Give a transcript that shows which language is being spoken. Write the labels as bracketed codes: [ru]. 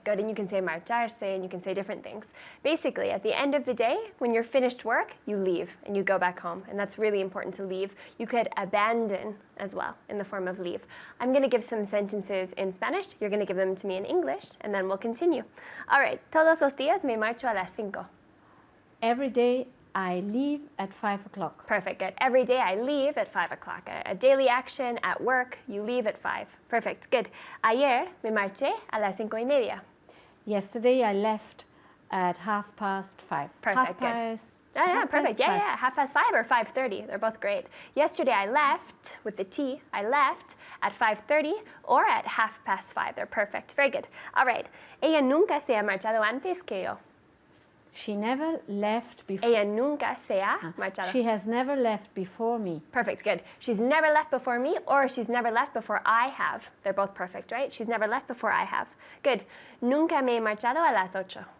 [en] Good, and you can say marcharse, and you can say different things. Basically, at the end of the day, when you're finished work, you leave and you go back home, and that's really important to leave. You could abandon as well in the form of leave. I'm going to give some sentences in Spanish. You're going to give them to me in English, and then we'll continue. All right, [es] todos los días me marcho a las 5. [en] Every day I leave at 5 o'clock. Perfect, good. Every day I leave at 5 o'clock. A daily action at work, you leave at 5. Perfect, good. [es] Ayer me marché a las 5:30. [en] Yesterday I left at 5:30. Perfect, good. Yeah, perfect. Yeah, 5:30 or 5:30. They're both great. Yesterday I left, with the T, I left at 5:30 or at 5:30. They're perfect. Very good. All right. [es] Ella nunca se ha marchado antes que yo. [en] She never left before. [es] Ella nunca se ha marchado. [en] She has never left before me. Perfect, good. She's never left before me, or she's never left before I have. They're both perfect, right? She's never left before I have. Good. [es] Nunca me he marchado a las 8.